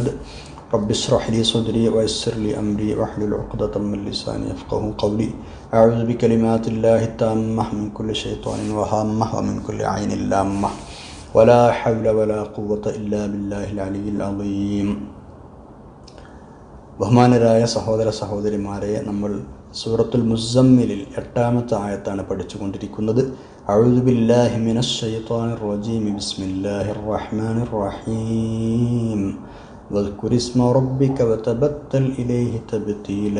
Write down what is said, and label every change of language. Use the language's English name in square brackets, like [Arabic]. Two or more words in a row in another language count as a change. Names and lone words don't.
[Arabic] رب اشرح لي صدري ويسر لي أمري واحلل عقدة من لساني يفقهوا قولي. أعوذ بكلمات الله التامة من كل شيطان وهامة ومن كل عين لامة ولا حول ولا قوة إلا بالله العلي العظيم. [Malayalam] ബഹുമാനരായ സഹോദര സഹോദരിമാരെ, നമ്മൾ സൂറത്തുൽ മുസമ്മിലിൽ 8ാമത്തെ ആയത്താണ് പഠിച്ചുകൊണ്ടിരിക്കുന്നത്. [Arabic] أعوذ بالله من الشيطان الرجيم بسم الله الرحمن الرحيم. واذكر اسم ربك وتبتل إليه تبتيلا.